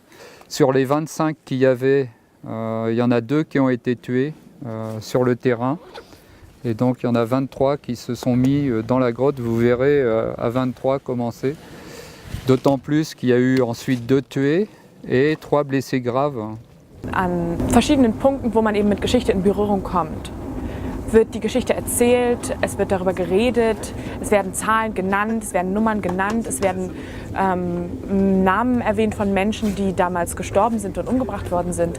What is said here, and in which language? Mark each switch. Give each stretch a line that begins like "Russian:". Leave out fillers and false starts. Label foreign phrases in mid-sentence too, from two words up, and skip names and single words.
French: Sur les 25 qu'il y avait, il y en a 2 qui ont été tués sur le terrain. Et donc il y en a 23 qui se sont mis dans la grotte. Vous verrez à 23 commencer. D'autant plus qu'il y a eu ensuite 2 tués et 3 blessés graves.
German: An verschiedenen Punkten, wo man eben mit Geschichte in Berührung kommt, wird die Geschichte erzählt, es wird darüber geredet, es werden Zahlen genannt, es werden Nummern genannt, es werden Namen erwähnt von Menschen, die damals gestorben sind und umgebracht worden sind.